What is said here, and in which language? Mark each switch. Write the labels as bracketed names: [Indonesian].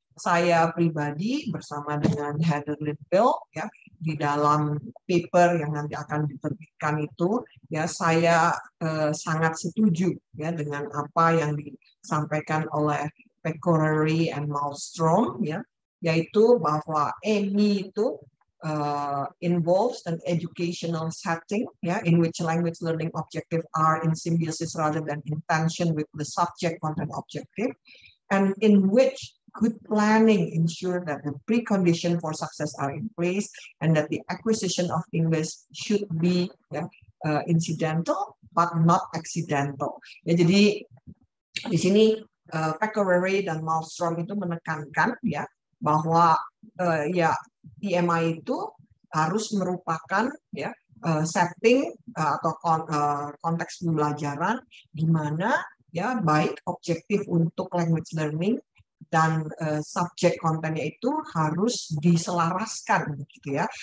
[Indonesian] Saya pribadi bersama dengan Heather Liddell ya di dalam paper yang nanti akan diterbitkan itu ya, saya sangat setuju ya dengan apa yang disampaikan oleh Pecorari and Malmstrom ya, yaitu bahwa EMI itu [English] involves an educational setting, in which language learning objectives are in symbiosis rather than in tension with the subject content objective, and in which good planning ensure that the precondition for success are in place, and that the acquisition of English should be incidental but not accidental. [Indonesian] Ya, jadi di sini Pecorari dan Malmstrom itu menekankan bahwa EMI itu harus merupakan setting atau konteks pembelajaran di mana baik objektif untuk language learning dan subjek kontennya itu harus diselaraskan begitu ya.